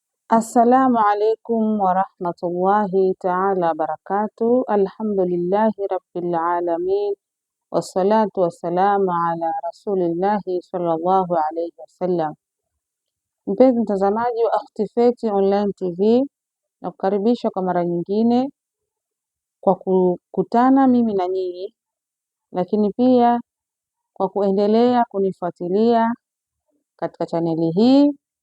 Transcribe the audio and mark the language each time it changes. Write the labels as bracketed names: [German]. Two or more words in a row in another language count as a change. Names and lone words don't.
[Arabic] السلام عليكم ورحمة الله تعالى وبركاته. الحمد لله رب العالمين والصلاة والسلام على رسول الله صلى الله عليه وسلم. [Swahili] Mpenzi mtazamaji wa Akhti Feti Online TV, na kukaribisha kwa mara nyingine kwa kukutana mimi na nyinyi, lakini pia kwa kuendelea kunifuatilia katika chaneli hii.